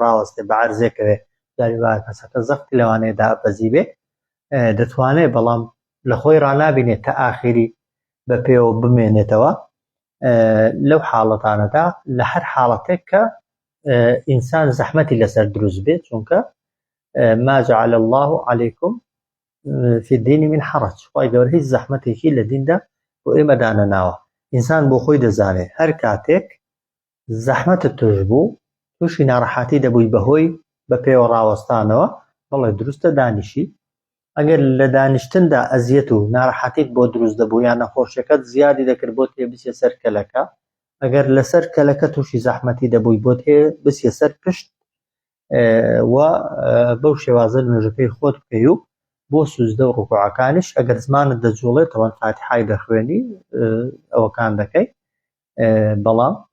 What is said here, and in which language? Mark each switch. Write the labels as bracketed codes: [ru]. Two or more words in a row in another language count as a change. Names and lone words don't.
[ckb] ڕاوەستێ بە عەرزێکەوێ جاری وایە کەسەکە زەختی لەوانەیەدا ئەپەزی بێ دەتوانێت بەڵام لە خۆی ڕانابینێت تا ئاخری بە پێوە بمێنێتەوە لەو حاڵەتانەدا لە هەر حاڵەتێک کە ئینسان زەحمەتی لەسەر دروست بێت چونکە [ar] ما جعل الله عليكم في الدين من حرج [ckb] خۆی گەورە هیچ زەحمەتێکی لە دیندا بۆ ئێمە دانەناوە ئینسان بۆ خۆی دەزانێت هەر کاتێک زەحمەتت توش بوو تووشی ناڕەحەتی دەبووی بەهۆی بە پێوە ڕاوەستانەوە بەڵێ دروستە دانیشی ئەگەر لە دانیشتندا ئەزیەت و ناڕەحەتیت بۆ دروست دەبوو یان نەخۆشیەکەت زیادی دەکرد بۆ تێ بچێ سەر کەلەکە ئەگەر لەسەر کەلەکە تووشی زەحمەتی دەبووی بۆ تێ بچێ سەر پشت و بەو شێوازە نوێژەکەی خۆت بکەی و بۆ سوزدە و ڕوکوعەکانیش ئەگەر زمانت دەجوڵێت ئەوەن فاتحای دەخوێنی ئەوەکان دەکەی بەڵام